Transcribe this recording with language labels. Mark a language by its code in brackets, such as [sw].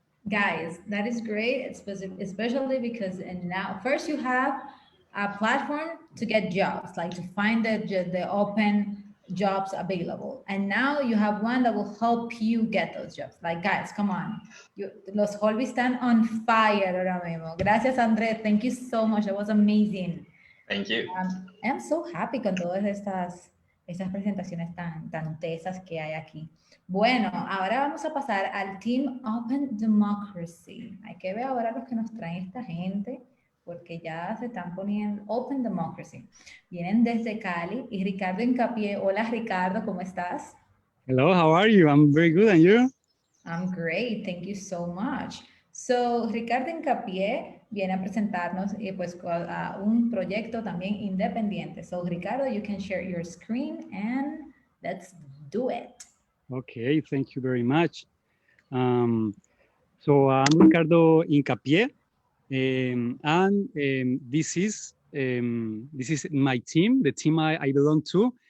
[en] Guys, that is great, especially because now first you have a platform to get jobs, like to find the open jobs available. And now you have one that will help you get those jobs. Like, guys, come on. [es] Los holbies están [en] on fire [es] ahora mismo. Gracias, [en] Andrés. Thank you so much. That was amazing. Thank you. I am so happy [es] con todas estas presentaciones tan tesas que hay aquí. Bueno, ahora vamos a pasar al Team Open Democracy. Hay que ver ahora los que nos traen esta gente, porque ya se están poniendo Open Democracy. Vienen desde Cali y Ricardo Hincapié. Hola, Ricardo, ¿cómo estás? [en] Hello, how are you? I'm very good, and you? I'm great, thank you so much. [es] So, Ricardo Hincapié viene a presentarnos pues, a un proyecto también independiente. [en] So, Ricardo, you can share your screen and let's do it. Okay, thank you very much. So, I'm Ricardo Hincapié, and this is my team, the team I belong to.